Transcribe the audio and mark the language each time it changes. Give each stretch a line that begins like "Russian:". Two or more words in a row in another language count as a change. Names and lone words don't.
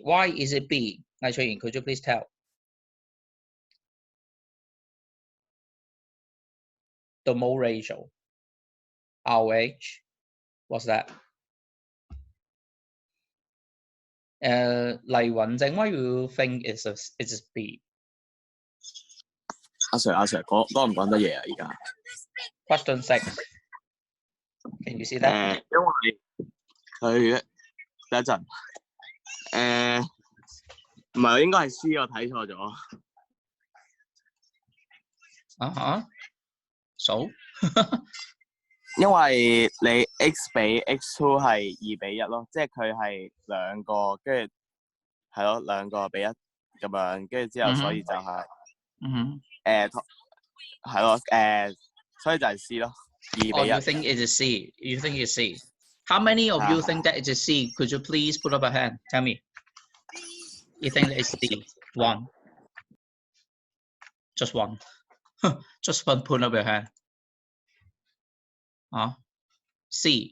English: Why is it B? Could you please tell? The mole ratio. RH. What's that? 黎雲正, why you think it's B?
Cantonese: 阿 Sir， 講唔講得嘢啊？而家
English: Question 6. Can you see that?
Cantonese: 因為佢等一陣，唔係應該係 C， 我睇錯咗。 So 因為你 X 比 X2 係2比1咯，即係佢係2個，跟住係咯2個比1咁樣，跟住之後所以就係係咯所以就係 C 咯，2比1。
English: You think it is C? You think it's C? How many of you think that it is C? Could you please put up a hand? Tell me. You think that it's C? 1. Just 1. Just 1. Put up your hand. C.